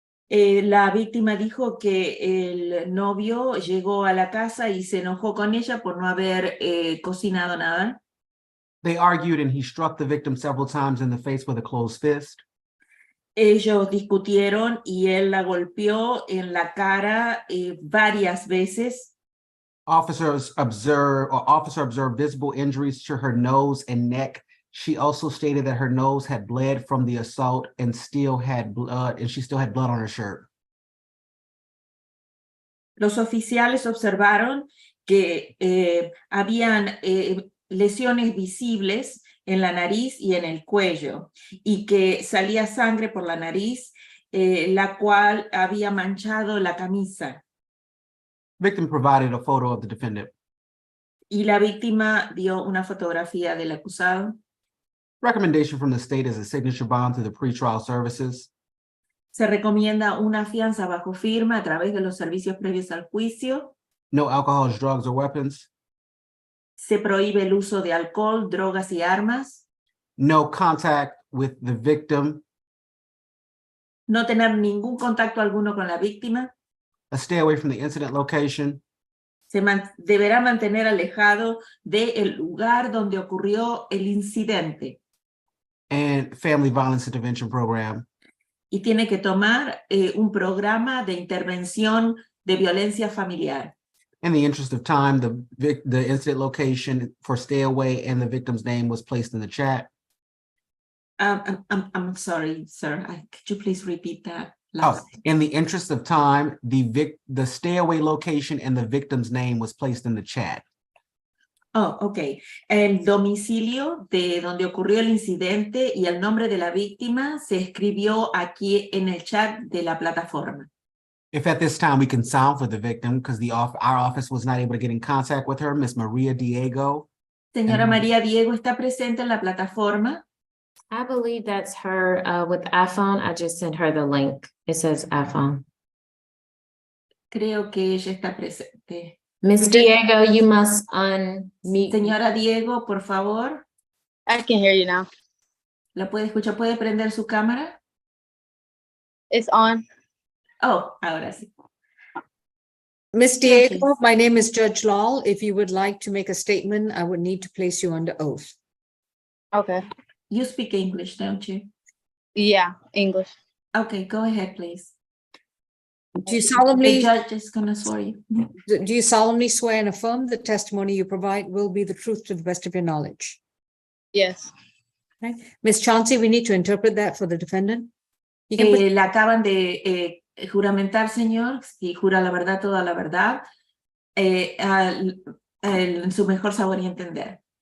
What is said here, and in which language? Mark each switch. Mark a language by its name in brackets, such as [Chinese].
[Spanish] La víctima dijo que el novio llegó a la casa y se enojó con ella por no haber cocinado nada. [English] They argued and he struck the victim several times in the face with a closed fist. [Spanish] Ellos discutieron y él la golpeó en la cara varias veces. [English] Officer observed visible injuries to her nose and neck. She also stated that her nose had bled from the assault and she still had blood on her shirt. [Spanish] Los oficiales observaron que habían lesiones visibles en la nariz y en el cuello, y que salía sangre por la nariz, la cual había manchado la camisa. [English] Victim provided a photo of the defendant. [Spanish] Y la víctima dio una fotografía del acusado. [English] Recommendation from the state is a signature bond through the pretrial services. [Spanish] Se recomienda una fianza bajo firma a través de los servicios previos al juicio. [English] No alcohol, drugs, or weapons. [Spanish] Se prohíbe el uso de alcohol, drogas y armas. [English] No contact with the victim. [Spanish] No tener ningún contacto alguno con la víctima. [English] A stay away from the incident location. [Spanish] Se deberá mantener alejado del lugar donde ocurrió el incidente. [English] And family violence intervention program. [Spanish] Y tiene que tomar un programa de intervención de violencia familiar. [English] In the interest of time, the incident location for stay away and the victim's name was placed in the chat. I'm sorry, sir. Could you please repeat that? In the interest of time, the stay away location and the victim's name was placed in the chat. Oh, ok. [Spanish] El domicilio de donde ocurrió el incidente y el nombre de la víctima se escribió aquí en el chat de la plataforma. [English] If at this time we can sound for the victim, because our office was not able to get in contact with her, Miss Maria Diego. [Spanish] Señora María Diego está presente en la plataforma. [English] I believe that's her with iPhone. I just sent her the link. It says iPhone. [Spanish] Creo que ella está presente. [English] Miss Diego, you must unmute. [Spanish] Señora Diego, por favor. [English] I can hear you now. [Spanish] ¿La puede escuchar? ¿Puede prender su cámara? [English] It's on. [Spanish] Oh, ahora sí. [English] Miss Diego, my name is Judge Lal. If you would like to make a statement, I would need to place you under oath. Okay. You speak English, don't you? Yeah, English. Okay, go ahead, please. Do you solemnly, The judge is gonna swear you. do you solemnly swear and affirm the testimony you provide will be the truth to the best of your knowledge? Yes. Okay. Ms. Chauncey, we need to interpret that for the defendant. You can put, [Spanish] Le acaban de juramentar, señor, si jura la verdad, toda la verdad, en su mejor saber y entender.